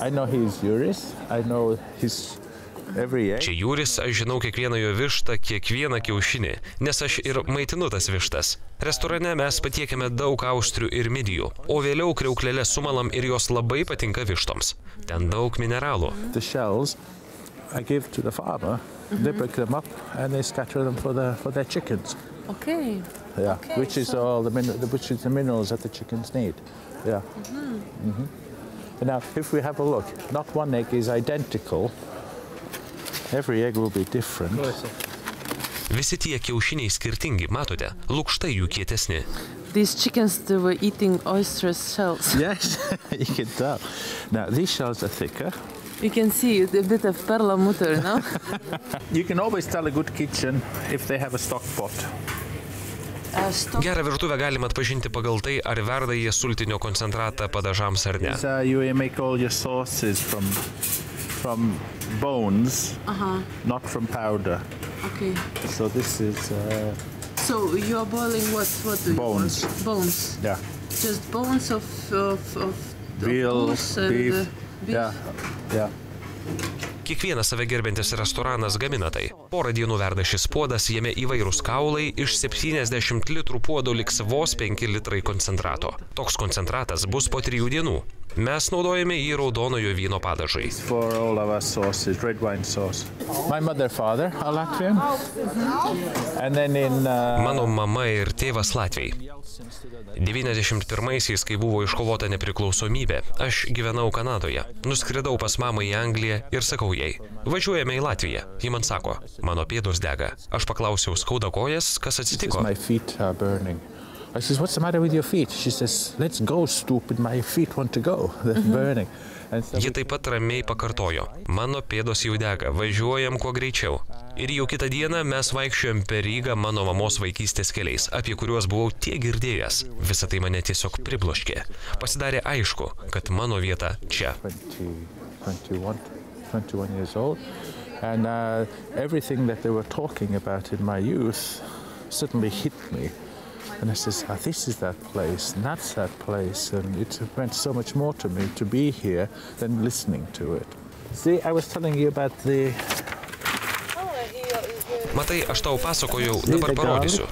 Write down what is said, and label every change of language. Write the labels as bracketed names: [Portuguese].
[English] I know he's Juris. I know his every egg. [Lithuanian] Čia Juris, aš žinau kiekvieną jo vištą, kiekvieną kiaušinį, nes aš ir maitinu tas vištas. Restorane mes patiekėme daug austrių ir midijų, o vėliau kriauklėlės sumalam ir jos labai patinka vištoms. Ten daug mineralų. [English] The shells I give to the farmer. They break them up and they scatter them for their chickens. Okay. Yeah, Okay, which is all the minerals that the chickens need. Yeah. And now, if we have a look, not one egg is identical. Every egg will be different. [Lithuanian] Visi tie kiaušiniai skirtingi, matote, lukštai jų kietesni. [English] These chickens, they were eating oyster shells. Yes, you can tell. Now, these shells are thicker. You can see a bit of perlmutter, no? You can always tell a good kitchen if they have a stock pot. [Lithuanian] Gerą virtuvę galima atpažinti pagal tai, ar verda jie sultinio koncentratą padažams ar ne. [English] You make all your sauces from bones, not from powder. Okay. So this is So you are boiling what do you bones. boil? Bones. Yeah, Just bones of veal, goose and, beef. beef. Yeah. [Lithuanian] Kiekvienas save gerbiantis restoranas gamina tai. Porą dienų verda šis puodas, jame įvairūs kaulai, iš 70 litrų puodo liks vos 5 litrai koncentrato. Toks koncentratas bus po 3 dienų. Mes naudojame jį raudonojo vyno padažui. [English] For all of our sauces, red wine sauce. My mother, father are Latvian. And then in [Lithuanian] Mano mama ir tėvas Latviai. 91-aisiais, kai buvo iškovota nepriklausomybė, aš gyvenau Kanadoje. Nuskridau pas mamą į Angliją ir sakau jai, važiuojame į Latviją. Ji man sako, mano pėdos dega. Aš paklausiau, skauda kojas, kas atsitiko. [English] my feet are burning. I says, what's the matter with your feet? She says, let's go, stupid. My feet want to go. They're burning. And so [Lithuanian] Ji taip pat ramiai pakartojo, mano pėdos jau dega, važiuojam kuo greičiau. Ir jau kitą dieną mes vaikščiojom per Rygą mano mamos vaikystės keliais, apie kuriuos buvau tiek girdėjęs. Visa tai mane tiesiog pribloškė. Pasidarė aišku, kad mano vieta čia. [English] 21 years old. And everything that they were talking about in my youth suddenly hit me. And I says, this is that place, and that's that place. And it meant so much more to me to be here than listening to it. See, I was telling you about the... [Lithuanian] Matai, aš tau pasakojau, dabar parodysiu.